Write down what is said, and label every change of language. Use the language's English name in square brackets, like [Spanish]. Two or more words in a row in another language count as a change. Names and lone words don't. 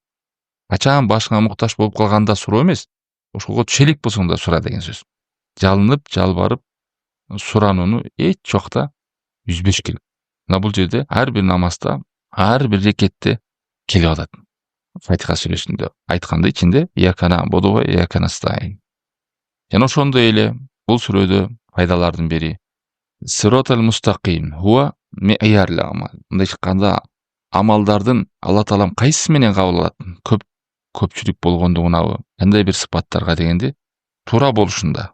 [Kyrgyz] Качан башыңа муктаж болуп калганда суроо эмес, ошого түшө элек болсоң да сура деген сөз. Жалынып, жалбарып суранууну эч жокта үзбөш керек. Мына бул жерде ар бир намазда, ар бир рекетте келип атат. Фатиха сүрөсүндө айтканда ичинде [Arabic] إياك نعبد وإياك نستعين. [Kyrgyz] Жана ошондой эле бул сүрөдө пайдалардын бири [Arabic] الصراط المستقيم هو [Kyrgyz] ме'ярлы амал. Мындай чыкканда амалдардын Алла таалам кайсысы менен кабыл алат? Көпчүлүк болгондугунабы, кандай бир сыпаттарга дегенде туура болушунда.